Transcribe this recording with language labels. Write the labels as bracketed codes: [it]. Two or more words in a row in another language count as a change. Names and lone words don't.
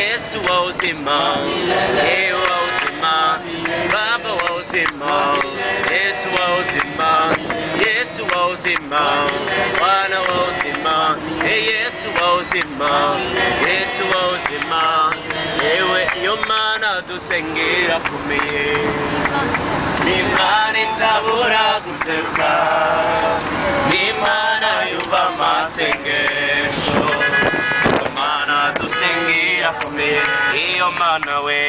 [sw] Yesu wa uzima wa uzima, Baba wa uzima, Yesu wa uzima, Yesu wa uzima, Bwana wa uzima, Yesu wa uzima, Yesu wa uzima. [rw] Ewe yomana dusengera kumeye, n'Imana itabura guseruka, n'Imana yumva amasengesho. Yomana dusengera kumeye, iyo mana we,